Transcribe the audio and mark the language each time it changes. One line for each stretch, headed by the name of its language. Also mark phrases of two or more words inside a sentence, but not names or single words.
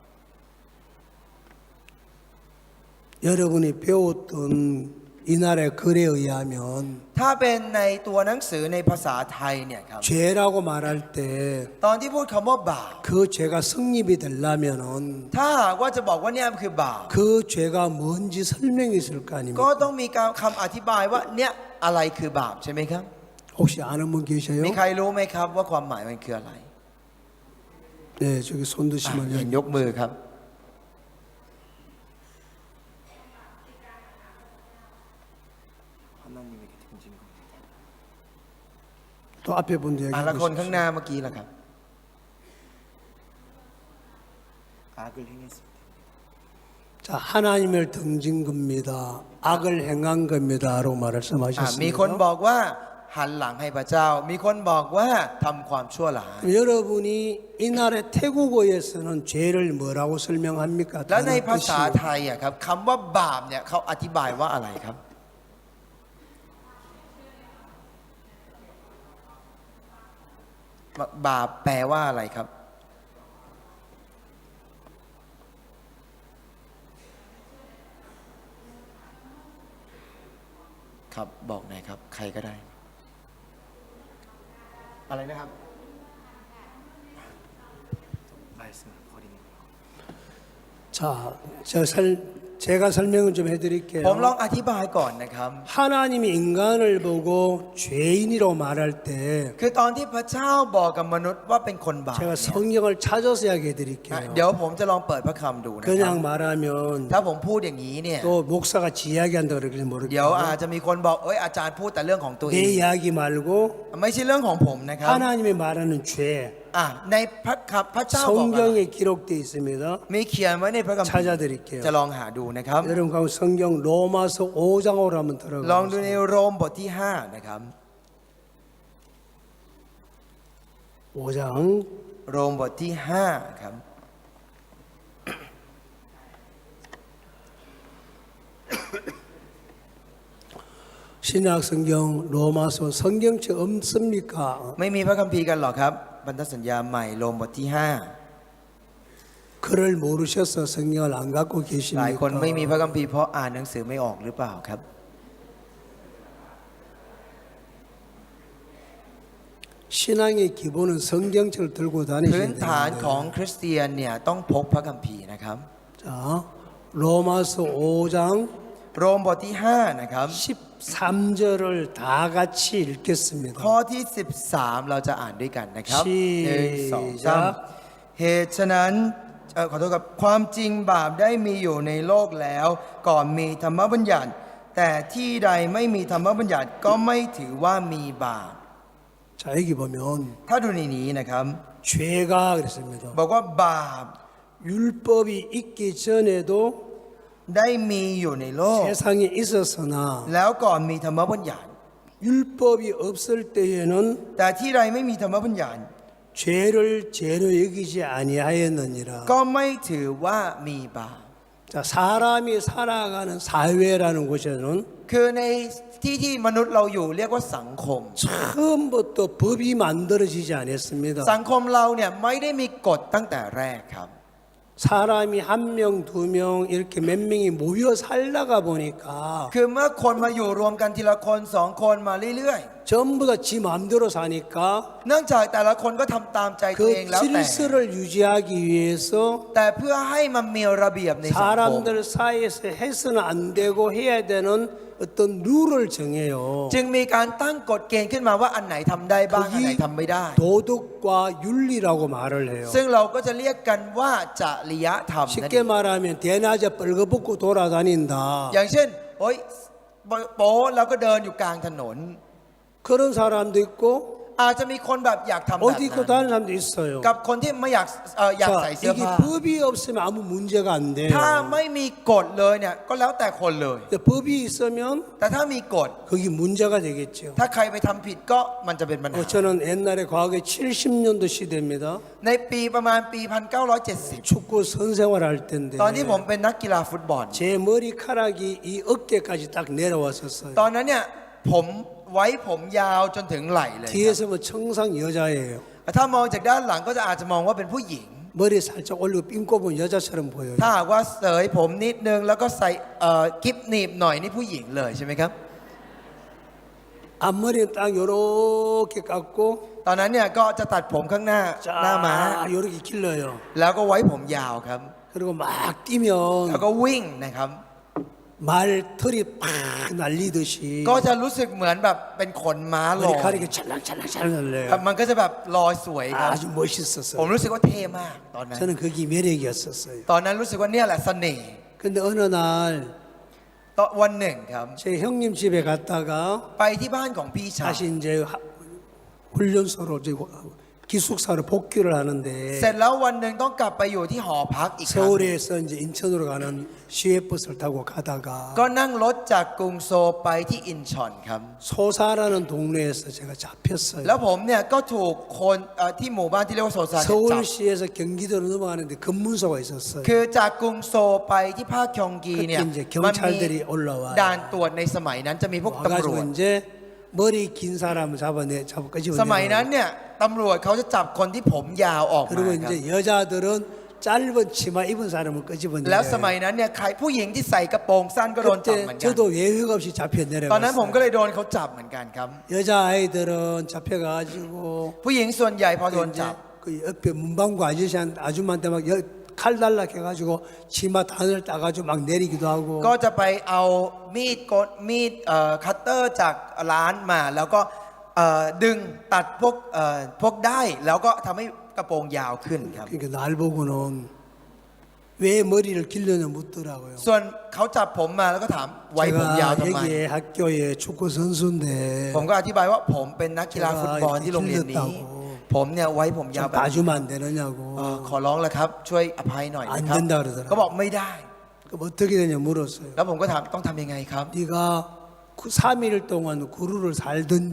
Korean: 여러분이 배웠던 이날의 글에 의하면
Thai: ถ้าเป็นในตัวหนังสือในภาษาไทยเนี่ยครับ
Korean: 죄라고 말할 때
Thai: ตอนที่พูดคำว่าบาป
Korean: 그 죄가 성립이 되려면은
Thai: ถ้าหากว่าจะบอกว่าเนี่ยคือบาป
Korean: 그 죄가 뭔지 설명이 있을 거
Thai: ก็
Korean: 아닙니까?
Thai: ต้องมีการคำอธิบายว่าเนี่ยอะไรคือบาปใช่ไหมครับ
Korean: 혹시 아는 분 계셔요?
Thai: มีใครรู้ไหมครับว่าความหมายมันคืออะไร
Korean: 네, 저기 손
Thai: อ่ะ
Korean: 드시면
Thai: เห็นยกมือครับ
Korean: 하나님에게 등진 겁니다. 또 앞에 분도
Thai: อ่ะแล้วคน
Korean: 얘기해
Thai: ข้างห
Korean: 주십시오.
Thai: น้าเมื่อกี้ล่ะครับ
Korean: 악을 행했습니다. 자, 하나님을 등진 겁니다. 악을 행한 겁니다라고
Thai: มีคน
Korean: 말씀하셨습니다.
Thai: บอกว่าหันหลังให้พระเจ้า มีคนบอกว่าทำความชั่วร้าย
Korean: 여러분이 이날의 태국어에서는 죄를 뭐라고 설명합니까?
Thai: แล้วใน
Korean: 단어
Thai: ภาษา
Korean: 뜻이요.
Thai: ไทยอ่ะครับคำว่าบาปเนี่ยเขาอธิบายว่าอะไรครับ บาปแปลว่าอะไรครับ ครับบอกหน่อยครับ ใครก็ได้ อะไรนะครับ
Korean: 말씀을 버리는 거. 자, 제가 설명을 좀
Thai: ผมลอง
Korean: 해드릴게요.
Thai: อธิบายก่อนนะครับ
Korean: 하나님이 인간을 보고 죄인이라고 말할 때
Thai: คือตอนที่พระเจ้าบอกกับมนุษย์ว่าเป็นคนบาป
Korean: 제가
Thai: เนี่ย
Korean: 성경을 찾아서
Thai: เดี๋
Korean: 이야기해드릴게요.
Thai: ยวผมจะลองเปิดพระคำดูนะครับ
Korean: 그냥 말하면
Thai: ถ้าผมพูดอย่างนี้เนี่ย
Korean: 또 목사가 지 이야기한다 그러길지
Thai: เดี๋ยวอาจ
Korean: 모르겠어요.
Thai: จะมีคนบอกอาจารย์พูดแต่เรื่องของตัวเอ
Korean: 내
Thai: ง
Korean: 이야기 말고
Thai: ไม่ใช่เรื่องของผมนะครับ
Korean: 하나님이 말하는 죄
Thai: ในพระเจ้าบอกว่า
Korean: 성경에 기록되어 있습니다.
Thai: มีเขียนไว้ในพระคัมภีร์
Korean: 찾아드릴게요.
Thai: จะลองหาดูนะครับ
Korean: 여러분 가면 성경 로마서 5장으로 한번
Thai: ลองดูใน
Korean: 들어가보세요.
Thai: โรมบทที่ 5 นะครับ
Korean: 5장
Thai: โรมบทที่ 5 ครับ
Korean: 신약 성경 로마서 성경책 없습니까?
Thai: ไม่มีพระคัมภีร์กันหรอกครับพันธสัญญาใหม่โรมบทที่
Korean: 글을 모르셔서 성경을 안 갖고
Thai: 5 หลายคนไม่มี
Korean: 계십니까?
Thai: พระคัมภีร์เพราะอ่านหนังสือไม่ออกหรือเปล่าครับ
Korean: 신앙의 기본은 성경책을 들고
Thai: พื้น
Korean: 다니셔야
Thai: ฐานของ
Korean: 되는데
Thai: คริสเตียนเนี่ยต้องพกพระคัมภีร์นะครับ
Korean: 자 로마서 5장
Thai: โรมบทที่ 5 นะครับ
Korean: 13절을 다 같이 읽겠습니다.
Thai: ข้อที่ 13 เราจะอ่านด้วยกันนะครับ ชี้ 1 2 3 เหตุฉะนั้นขอโทษครับความจริงบาปได้มีอยู่ในโลกแล้วก่อนมีธรรมบัญญัติ แต่ที่ใดไม่มีธรรมบัญญัติก็ไม่ถือว่ามีบาป
Korean: 자, 여기 보면
Thai: ถ้าดูในนี้นะครับ
Korean: 죄가 그랬습니다.
Thai: บอกว่าบาป
Korean: 율법이 있기 전에도
Thai: ได้มีอยู่ในโลก
Korean: 세상에 있었으나
Thai: แล้วก่อนมีธรรมบัญญัติ
Korean: 율법이 없을 때에는
Thai: แต่ที่ใดไม่มีธรรมบัญญัติ
Korean: 죄를 죄로 여기지 아니하였느니라.
Thai: ก็ไม่ถือว่ามีบาป
Korean: 자, 사람이 살아가는 사회라는 곳에는
Thai: คือในที่มนุษย์เราอยู่เรียกว่าสังคม
Korean: 처음부터 법이 만들어지지 않았습니다.
Thai: สังคมเราเนี่ยไม่ได้มีกฎตั้งแต่แรกครับ
Korean: 사람이 한 명, 두 명 이렇게 몇 명이 모여 살다가 보니까
Thai: คือเมื่อคนมาอยู่รวมกันทีละคนสองคนมาเรื่อย
Korean: 전부 다 지 마음대로 사니까
Thai: ๆ เนื่องจากแต่ละคนก็ทำตามใจตัวเอง
Korean: 그
Thai: แล้วแต่
Korean: 질서를 유지하기 위해서
Thai: แต่เพื่อให้มันมีระเบียบในสังคม
Korean: 사람들 사이에서 해서는 안 되고 해야 되는 어떤 룰을 정해요.
Thai: จึงมีการตั้งกฎเกณฑ์ขึ้นมาว่าอันไหนทำได้บ้างอันไหนทำไม่ได้
Korean: 도덕과 윤리라고 말을 해요.
Thai: ซึ่งเราก็จะเรียกกันว่าจริยธรรมนั่นเอ
Korean: 쉽게
Thai: ง
Korean: 말하면 대낮에 벌거벗고 돌아다닌다.
Thai: อย่างเช่นโอ๊ยโป๊แล้วก็เดินอยู่กลางถนน
Korean: 그런 사람도 있고
Thai: อาจจะมีคนแบบอยากทำแบบ
Korean: 어디 입고
Thai: นั้น
Korean: 다니는 사람도 있어요.
Thai: กับคนที่ไม่อยากใส่
Korean: 자,
Thai: เสื้อ
Korean: 이게
Thai: ผ้า
Korean: 법이 없으면 아무 문제가 안 돼요.
Thai: ถ้าไม่มีกฎเลยเนี่ยก็แล้วแต่คนเลย
Korean: 근데 법이 있으면
Thai: แต่ถ้ามีกฎ
Korean: 거기 문제가 되겠죠.
Thai: ถ้าใครไปทำผิดก็มันจะเป็นปัญหา
Korean: 저는 옛날에 과거에 70년도 시대입니다.
Thai: ในปีประมาณปี 1970
Korean: 축구 선생활 할 때인데
Thai: ตอนที่ผมเป็นนักกีฬาฟุตบอล
Korean: 제 머리카락이 이 어깨까지 딱 내려왔었어요.
Thai: ตอนนั้นเนี่ยผมไว้ผมยาวจนถึงไหล่เลยครับ
Korean: 뒤에서 뭐 청상 여자예요.
Thai: ถ้ามองจากด้านหลังก็จะอาจจะมองว่าเป็นผู้หญิง
Korean: 머리 살짝 올리고 핀 꼽은 여자처럼 보여요.
Thai: ถ้าหากว่าเสยผมนิดนึงแล้วก็ใส่กิ๊บหนีบหน่อยนี่ผู้หญิงเลยใช่ไหมครับ
Korean: 앞머리는 딱 요렇게 깎고
Thai: ตอนนั้นเนี่ยก็จะตัดผมข้างหน้าหน้าม้า
Korean: 쫙 요렇게 길러요.
Thai: แล้วก็ไว้ผมยาวครับ
Korean: 그리고 막
Thai: แล้ว
Korean: 뛰면
Thai: ก็วิ่งนะครับ
Korean: 말털이 팍 날리듯이
Thai: ก็จะรู้สึกเหมือนแบบเป็นขนม้าลอย
Korean: 머리카락이 찰랑찰랑찰랑 날려요.
Thai: มันก็จะแบบลอยสวยครับ
Korean: 아주
Thai: ผม
Korean: 멋있었어요.
Thai: รู้สึกว่าเท่มากตอนนั้น
Korean: 저는 그게 매력이었었어요.
Thai: ตอนนั้นรู้สึกว่าเนี่ยแหละเสน่ห์
Korean: 근데 어느 날
Thai: ตอนวันหนึ่งครับ
Korean: 제 형님 집에 갔다가
Thai: ไปที่บ้านของพี่ชาย
Korean: 다시 이제 훈련소로 이제 기숙사로 복귀를 하는데
Thai: เสร็จแล้ววันหนึ่งต้องกลับไปอยู่ที่หอพักอีกครั้ง
Korean: 서울에서 이제 인천으로 가는 시외버스를 타고 가다가
Thai: ก็นั่งรถจากกรุงโซลไปที่อินชอนครับ
Korean: 소사라는 동네에서 제가 잡혔어요.
Thai: แล้วผมเนี่ยก็ถูกคนที่หมู่บ้านที่เรียกว่าโซซานเนี่ยจับ
Korean: 서울시에서 경기도로 넘어가는데 검문소가 있었어요.
Thai: คือจากกรุงโซลไปที่ภาคคยองกีเนี่ย
Korean: 그때 이제
Thai: มันมี
Korean: 경찰들이 올라와요.
Thai: ด่านตรวจในสมัยนั้นจะมีพวกตำรวจ
Korean: 와가지고 이제 머리 긴 사람을 잡아
Thai: สมัยนั้น
Korean: 끄집어내요.
Thai: เนี่ยตำรวจเขาจะจับคนที่ผมยาวออกมา
Korean: 그리고
Thai: ครับ
Korean: 이제 여자들은 짧은 치마 입은 사람을
Thai: แล้วส
Korean: 끄집어내요.
Thai: มัยนั้นเนี่ยใครผู้หญิงที่ใส่กระโปรงสั้นก็โดนจับเหมือน
Korean: 그때
Thai: กัน
Korean: 저도 예외가 없이 잡혀
Thai: ตอนนั้นผมก็
Korean: 내려갔어요.
Thai: เลยโดนเขาจับเหมือนกันครับ
Korean: 여자 아이들은 잡혀가지고
Thai: ผู้หญิงส่วนใหญ่พอโดน
Korean: 이제
Thai: จับ
Korean: 그 옆에 문방구 아줌마한테 막 칼 달라 해가지고 치마 단을 따가지고 막 내리기도 하고
Thai: ก็จะไปเอามีดคัตเตอร์จากร้านมา แล้วก็ดึงตัดพวกได้แล้วก็ทำให้กระโปรงยาวขึ้นครับ
Korean: 그러니까 날 보고는 왜 머리를 길러냐 묻더라고요.
Thai: ส่วนเขาจับผมมาแล้วก็ถามไว้ผมยาว
Korean: 제가
Thai: ทำไม
Korean: 여기에 학교에 축구 선수인데
Thai: ผมก็อธิบายว่าผมเป็นนักกีฬาฟุตบอลที่โรงเรียนนี้ ผมเนี่ยไว้ผมยาว
Korean: 좀
Thai: แบบ
Korean: 봐주면 안 되느냐고
Thai: ขอร้องแล้วครับ ช่วยอภัยหน่อยนะครับ
Korean: 안 된다 그러더라고요.
Thai: ก็บอกไม่ได้
Korean: 그럼 어떻게 되냐 물었어요.
Thai: แล้วผมก็ถามต้องทำยังไงครับ
Korean: 네가 3일 동안 구루를 살든지